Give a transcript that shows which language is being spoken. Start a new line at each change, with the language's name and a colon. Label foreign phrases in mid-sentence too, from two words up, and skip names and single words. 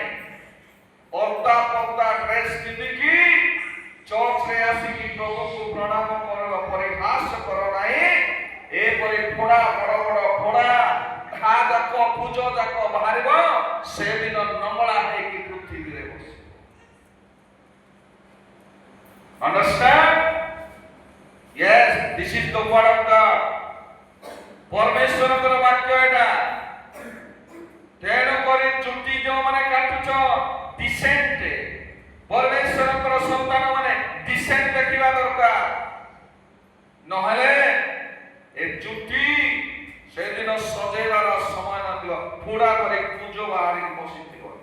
Odia: ଅର୍ଦ୍ଧା ପର୍ଦ୍ଦା ଡ୍ରେସ ପିନ୍ଧିକି ଚର୍ଚ୍ଚରେ ଆସିକି ପ୍ରଭୁଙ୍କୁ ପ୍ରଣାମ କର, ପରିହାସ କର ନାହିଁ। ଏପରି ଫୋଡା, ବଡ ବଡ ଫୋଡା, ଘା ଯାକ, ପୂଜ ଯାକ ବାହାରିବ, ସେଦିନ ନଙ୍ଗଳା ହେଇକି ପୃଥିବୀରେ ବସିବ।
English: Understand? Yes, this is the word of God.
Odia: ପରମେଶ୍ୱରଙ୍କର ବାକ୍ୟ ଏଟା। ତେଣୁ କରି ଚୁଟି ଯୋଉମାନେ କାଟୁଛ, ଡିସେଣ୍ଟ, ପରମେଶ୍ୱରଙ୍କର ସନ୍ତାନ ମାନେ ଡିସେଣ୍ଟ ଦେଖିବା ଦରକାର। নহলে ଏ ଚୁଟି ସେଦିନ ସଜେଇବାର ସମୟ ନଥିବ, ପୁଡ଼ା କରି କୁଞ୍ଜ ବାହାରିକି ବସିଥିବ।